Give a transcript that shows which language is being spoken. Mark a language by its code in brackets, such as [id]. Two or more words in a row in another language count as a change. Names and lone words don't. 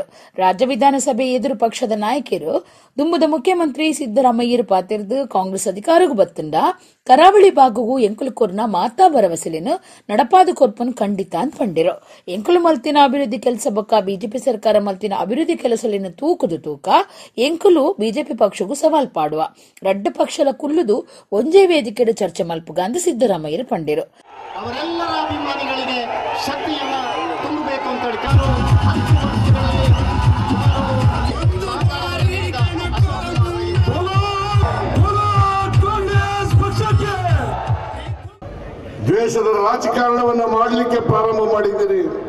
[tcy] ರಾಜ್ಯ ವಿಧಾನಸಭೆ ಎದುರು ಪಕ್ಷದ ನಾಯಕರು ದುಂಬುದ ಮುಖ್ಯಮಂತ್ರಿ ಸಿದ್ದರಾಮಯ್ಯರು ಪಾತಿರ್ದು ಕಾಂಗ್ರೆಸ್ ಅಧಿಕಾರಗೂ ಬತ್ತಂಡ ಕರಾವಳಿ ಭಾಗವು ಎಂಕುಲು ಕೊರ್ನ ಮಾತಾ ಭರವಸೆಲಿನ ನಡಪಾದು ಕೊರ್ಪನ್ ಖಂಡಿತ ಅಂತ ಪಂಡಿರು. ಎಂಕುಲು ಮಲ್ತಿನ ಅಭಿವೃದ್ಧಿ ಕೆಲಸ ಬೊಕ್ಕ ಬಿಜೆಪಿ ಸರ್ಕಾರ ಮಲ್ತಿನ ಅಭಿವೃದ್ಧಿ ಕೆಲಸಲಿನ ತೂಕುದು ತೂಕ ಎಂಕುಲು ಬಿಜೆಪಿ ಪಕ್ಷಗೂ ಸವಾಲ್ ಪಾಡುವ ರಡ್ಡು ಪಕ್ಷಲ ಕುಲ್ಲುದು ಒಂಜೇ ವೇದಿಕೆಯ ಚರ್ಚೆ ಮಲ್ಪುಗ ಅಂತ ಸಿದ್ದರಾಮಯ್ಯರು ಪಂಡಿರು. [kn] ಅವರೆಲ್ಲರ ಅಭಿಮಾನಿಗಳಿಗೆ ಶಕ್ತಿಯನ್ನ ತುಂಬಬೇಕು ಅಂತ ದ್ವೇಷದ ರಾಜಕಾರಣವನ್ನ ಮಾಡಲಿಕ್ಕೆ ಪ್ರಾರಂಭ ಮಾಡಿದ್ದೀರಿ.